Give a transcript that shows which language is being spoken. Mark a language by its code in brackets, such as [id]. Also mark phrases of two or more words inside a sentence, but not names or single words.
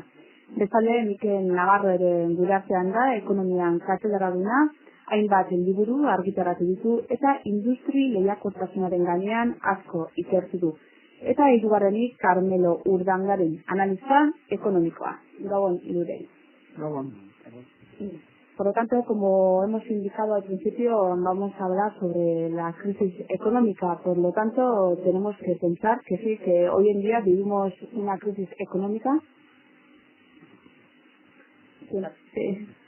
[eu] Bestalde, Mikel Navarro ere gure artean da, ekonomian katedraduna, hainbat liburu argitaratu ditu eta industri lehiakortasunaren gainean asko ikertu du. Eta hirugarrenik Carmelo Urdangarin, analista ekonomikoa. Gabon, hirurei. Gabon. [es] Por lo tanto, como hemos indicado al principio, vamos a hablar sobre la crisis económica. Por lo tanto, tenemos que pensar que sí, que hoy en día vivimos una crisis económica. Sí.